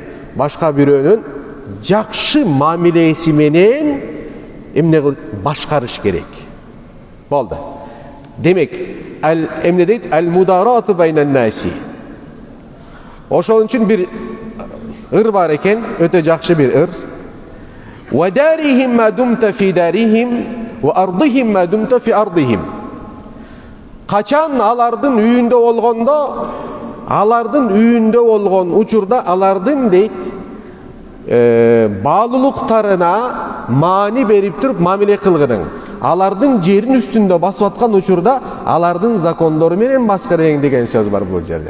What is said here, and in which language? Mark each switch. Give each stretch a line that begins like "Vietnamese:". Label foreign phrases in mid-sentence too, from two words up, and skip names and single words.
Kyrgyz: Башка бирөөнүн жакшы мамилеси менен эмне башкарыш керек. Болду. Демек, эмне дейт?
Arabic: المداراة بين الناس.
Kyrgyz: Ошол үчүн бир ыр бар экен, өтө жакшы бир ыр.
Arabic: ودارهم ما دمت في دارهم وأرضهم ما دمت في أرضهم.
Kyrgyz: Качан алардын үйүндө болгон учурда алардын дейт баалуулуктарына маани берип туруп мамиле кылгының. Алардын жерин үстүндө басып аткан учурда алардын закондору менен баскарың деген сөз бар бул жерде.